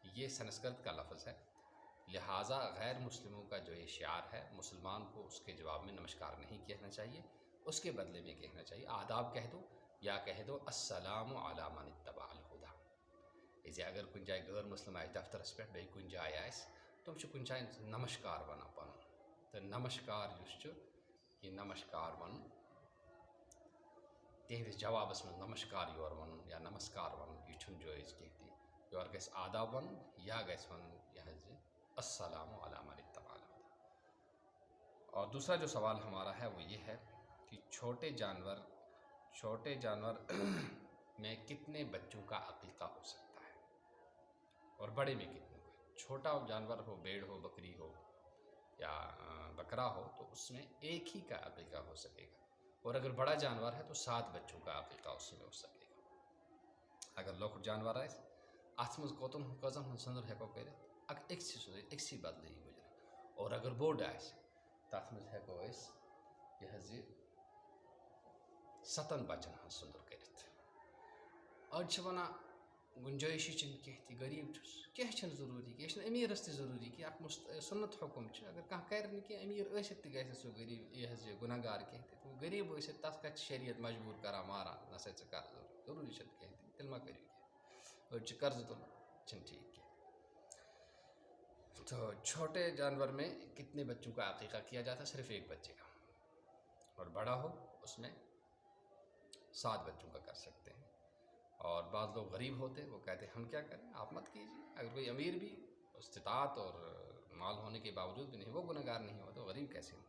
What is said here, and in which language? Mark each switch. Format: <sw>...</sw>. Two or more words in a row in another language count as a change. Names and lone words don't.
<ur>یہ سنسکرت کا لفظ ہے، لہٰذا غیر مسلموں کا جو یہ شعار ہے مسلمان کو اس کے جواب میں نمسکار نہیں کہنا چاہیے، اس کے بدلے میں کہنا چاہیے آداب کہہ دو یا کہہ دو</ur> <ar>السلام علی من اتبع الہدی۔</ar> <ks>اسے اگر کن جائے غیر مسلم آئے دفترس پہ بیٚیہِ کُنہِ جایہِ آسہِ تم چھِ کُنہِ جایہِ نمسکار ونان پنُن، تہٕ نمسکار یُس چھُ یہِ نمسکار ونُن تہندِس جوابس منٛز نمسکار یور ونُن یا نمسکار ونُن یہِ چھُنہٕ جٲیز کینٛہہ تہِ۔ یور گژھِ آداب ونُن یا گژھِ ونُن یہ حظ</ks> <ar>السلام علی من اتبع الہدی۔</ar> <ur>اور دوسرا جو سوال ہمارا ہے وہ یہ ہے کہ چھوٹے جانور میں کتنے بچوں کا عقیقہ ہو سکتا ہے اور بڑے میں کتنے کا؟ چھوٹا جانور ہو، بھیڑ ہو، بکری ہو یا بکرا ہو تو اس میں ایک ہی کا عقیقہ ہو سکے گا، اور اگر بڑا جانور ہے تو 7 بچوں کا عقیقہ اس میں ہو سکے گا۔</ur> <ks>اگر لۄکُٹ جانور آسہِ اتھ منٛز کٔژن ہُنٛد سنٛدُر ہیٚکو کٔرِتھ أکسی بدلہٕ یی گُزرِتھ،</ks> <ur>اور اگر</ur> <ks>بوٚڑ آسہِ تتھ منٛز ہیٚکو أسۍ یہِ حظ یہِ 7 بچن ہُنٛد سنٛدُر کٔرِتھ۔ أڑۍ چھِ ونان گُنجٲیشی چھنہٕ کینٛہہ تہِ، غریٖب چھُس، کینٛہہ چھنہٕ ضروٗری، یہِ چھنہٕ أمیٖرس تہِ ضروٗری کینٛہہ، اکھ سُنت حُکم چھُ، اگر کانٛہہ کرِ نہٕ کینٛہہ أمیٖر ٲسِتھ تہِ گژھِ سُہ غریٖب یہِ حظ یہِ گُناہ گار کینٛہہ تہِ، غریٖب ٲسِتھ تتھ کتھ چھِ شریعت مجبوٗر کران ماران، نسا ژٕ کر ضروٗری چھنہٕ کینٛہہ تہِ، تیٚلہِ ما کٔرِو کینٛہہ۔ أڑۍ چھِ قرضہٕ تُلان، چھنہٕ ٹھیٖک کینٛہہ۔</ks> <ur>تو چھوٹے جانور میں کتنے بچوں کا عقیقہ کیا جاتا ہے؟ صرف ایک بچے کا، اور بڑا ہو اس میں 7 بچوں کا کر سکتے ہیں۔ اور بعض لوگ غریب ہوتے وہ کہتے ہیں ہم کیا کریں، آپ مت کیجیے۔ اگر کوئی امیر بھی استطاعت اور مال ہونے کے باوجود بھی نہیں، وہ گناہ گار نہیں ہو تو غریب کیسے ہو؟</ur>